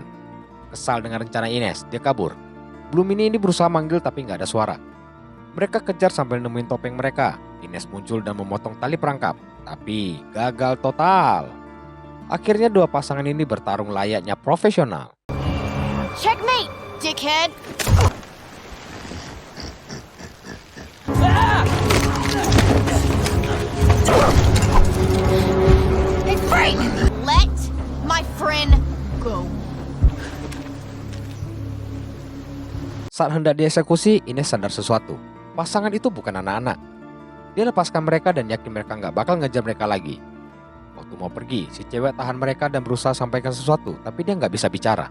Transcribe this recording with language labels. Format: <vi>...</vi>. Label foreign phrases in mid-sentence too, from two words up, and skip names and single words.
<id>Kesal dengan rencana Ines, dia kabur. Blue Mini ini berusaha manggil tapi nggak ada suara. Mereka kejar sambil nemuin topeng mereka. Ines muncul dan memotong tali perangkap, tapi gagal total. Akhirnya dua pasangan ini bertarung layaknya profesional.</id> <en>Checkmate, dickhead! Hey, Frank! Let my friend go.</en> <id>Saat hendak dieksekusi, Ines sadar sesuatu. Pasangan itu bukan anak-anak. Dia lepaskan mereka dan yakin mereka nggak bakal ngejar mereka lagi. Waktu mau pergi, si cewek tahan mereka dan berusaha sampaikan sesuatu, tapi dia nggak bisa bicara.</id>